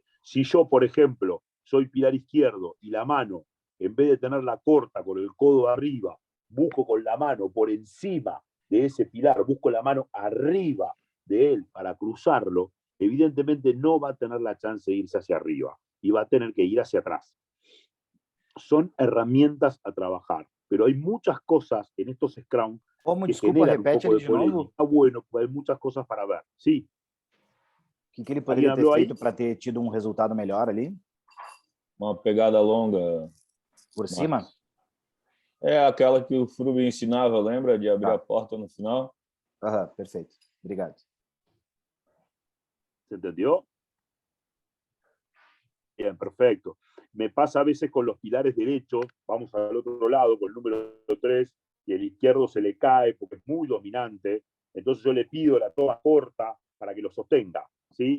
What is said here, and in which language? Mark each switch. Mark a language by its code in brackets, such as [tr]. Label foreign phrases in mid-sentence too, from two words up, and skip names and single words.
[es] Si yo, por ejemplo, soy pilar izquierdo y la mano, en vez de tenerla corta con el codo arriba, busco con la mano por encima de ese pilar, busco la mano arriba de él para cruzarlo, evidentemente no va a tener la chance de irse hacia arriba y va a tener que ir hacia atrás. Son herramientas a trabajar, pero hay muchas cosas en estos Scrum [pt] Como, [es] que [pt] desculpa, [es] generan un [pt] repete [es] poco [pt] ele [es] de [pt] de novo. [es] polémica. Está bueno, hay muchas cosas para ver. Sí. [pt] O que ele poderia ter [es] habló ahí? [pt] feito para ter tido resultado melhor ali? Uma pegada longa. Por cima? É aquela que o Frube ensinava, lembra? De abrir Tá. a porta no final. Aham, perfeito. Obrigado. [es] ¿Se entendió? Bien, perfecto. Me pasa a veces con los pilares derechos, vamos al otro lado, con el número 3, y el izquierdo se le cae porque es muy dominante, entonces yo le pido la toma corta para que lo sostenga, ¿sí?